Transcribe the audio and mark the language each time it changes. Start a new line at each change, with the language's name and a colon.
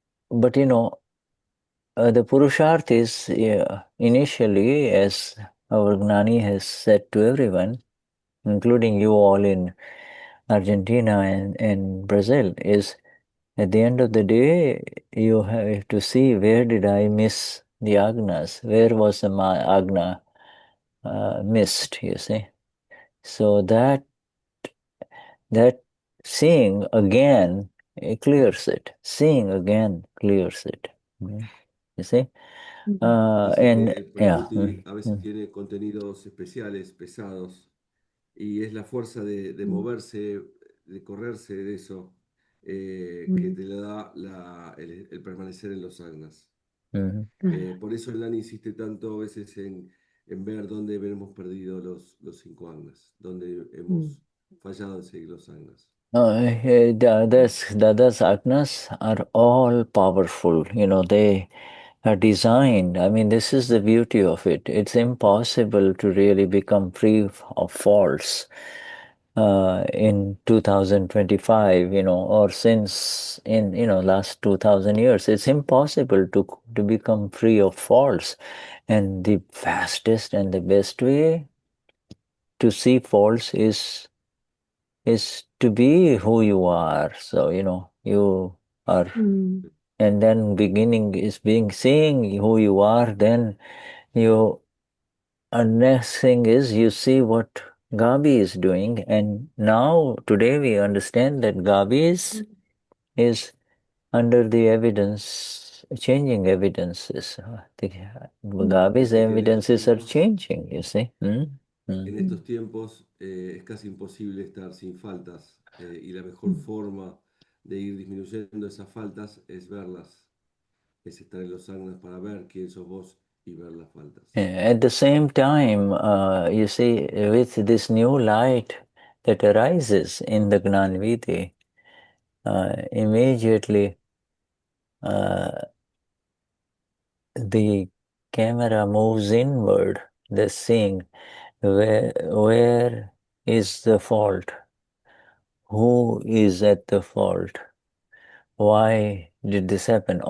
English: But the Purusharth is initially, as our Gnani has said to everyone, including you all in Argentina and Brazil, is at the end of the day, you have to see where did I miss the agnas, where was the agna missed, you see. So that seeing again, it clears it. Seeing again clears it. You see?
Spanish: Dice
English: and
Spanish: que el
English: yeah.
Spanish: Prakriti a veces tiene contenidos especiales, pesados, y es la fuerza de moverse, de correrse de eso, que te le da el permanecer en los agnas. Por eso el Gnani insiste tanto a veces en ver dónde hemos perdido los 5 agnas, dónde hemos fallado en seguir los agnas.
English: Dada's agnas are all powerful. You know, they are designed. I mean, this is the beauty of it. It's impossible to really become free of faults in 2025, you know, or since in, you know, last 2000 years. It's impossible to become free of faults. And the fastest and the best way to see faults is to be who you are. So, you know, you are, and then beginning is seeing who you are, then you, next thing is you see what Gabi is doing, and now today we understand that Gabi is under the evidence, changing evidences. Gabi's
Spanish: Dice que en estos
English: evidences are
Spanish: tiempos,
English: changing, you see.
Spanish: en estos tiempos es casi imposible estar sin faltas, y la mejor forma de ir disminuyendo esas faltas es verlas, es estar en los agnas para ver quién sos vos y ver las faltas.
English: At the same time, you see, with this new light that arises in the Gnanvidi, immediately the camera moves inward, the seeing where is the fault, who is at the fault, why did this happen.